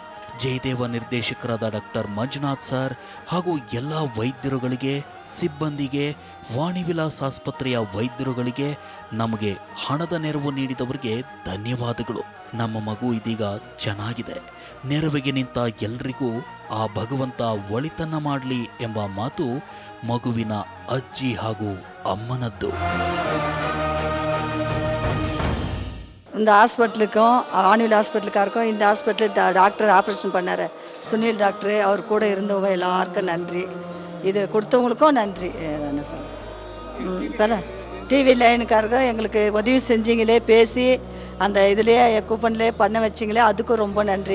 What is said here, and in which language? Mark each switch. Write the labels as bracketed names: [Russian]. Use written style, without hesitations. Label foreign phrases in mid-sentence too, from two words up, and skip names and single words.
[Kannada] ಜಯದೇವ ನಿರ್ದೇಶಕರಾದ ಡಾಕ್ಟರ್ ಮಂಜುನಾಥ್ ಸರ್ ಹಾಗೂ ಎಲ್ಲ ವೈದ್ಯರುಗಳಿಗೆ, ಸಿಬ್ಬಂದಿಗೆ, ವಾಣಿ ವಿಲಾಸ್ ಆಸ್ಪತ್ರೆಯ ವೈದ್ಯರುಗಳಿಗೆ, ನಮಗೆ ಹಣದ ನೆರವು ನೀಡಿದವರಿಗೆ ಧನ್ಯವಾದಗಳು. ನಮ್ಮ ಮಗು ಇದೀಗ ಚೆನ್ನಾಗಿದೆ. ನೆರವಿಗೆ ನಿಂತ ಎಲ್ರಿಗೂ ಆ ಭಗವಂತ ಒಳಿತನ್ನ ಮಾಡಲಿ ಎಂಬ ಮಾತು ಮಗುವಿನ ಅಜ್ಜಿ ಹಾಗೂ ಅಮ್ಮನದ್ದು. [Tamil] இந்த ஹாஸ்பிட்டலுக்கும் ஆணில் ஹாஸ்பிட்டலுக்காருக்கும் இந்த ஹாஸ்பிட்டல் டாக்டர் ஆப்ரேஷன் பண்ணார் சுனில் டாக்டரு, அவர் கூட இருந்தவங்க எல்லாருக்கும் நன்றி. இது கொடுத்தவங்களுக்கும் நன்றி. என்ன சார் டிவி லைனுக்காரங்க எங்களுக்கு உதவி செஞ்சீங்களே, பேசி அந்த இதுலேயே கூப்பன்லேயே பண்ண வச்சிங்களே, அதுக்கும் ரொம்ப நன்றி.